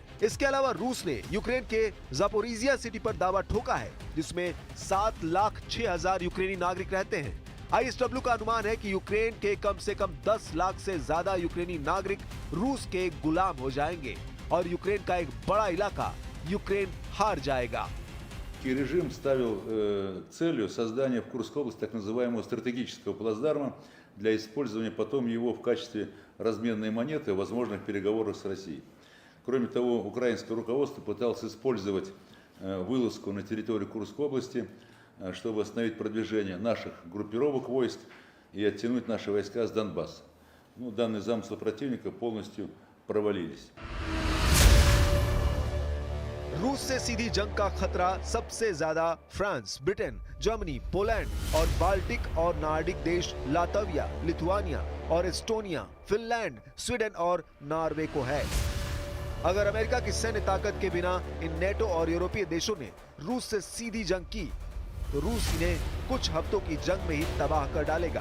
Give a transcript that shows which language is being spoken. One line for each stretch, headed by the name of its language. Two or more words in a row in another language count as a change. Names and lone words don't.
Hindi: इसके अलावा रूस ने यूक्रेन के जापोरिजिया सिटी पर दावा ठोका है, जिसमें 7,06,000 यूक्रेनी नागरिक रहते हैं। ISW का अनुमान है कि यूक्रेन के कम से कम 10 लाख से ज्यादा यूक्रेनी नागरिक रूस के गुलाम हो जाएंगे और यूक्रेन का एक बड़ा इलाका यूक्रेन हार जाएगा।
Russian: Режим ставил целью создания в Курской области так называемого стратегического плацдарма для использования потом его в качестве разменной монеты в возможных переговорах с Россией. Кроме того, украинское руководство пыталось использовать вылазку на территорию Курской области, чтобы остановить продвижение наших группировок войск и оттянуть наши войска с Донбасса. Ну, данные замыслы противника полностью провалились.
Hindi: रूस से सीधी जंग का खतरा सबसे ज्यादा फ्रांस, ब्रिटेन, जर्मनी, पोलैंड और बाल्टिक और नार्डिक देश लातविया, लिथुआनिया और एस्टोनिया, फिनलैंड, स्वीडन और नॉर्वे को है। अगर अमेरिका की सैन्य ताकत के बिना इन नेटो और यूरोपीय देशों ने रूस से सीधी जंग की तो रूस इन्हें कुछ हफ्तों की जंग में ही तबाह कर डालेगा।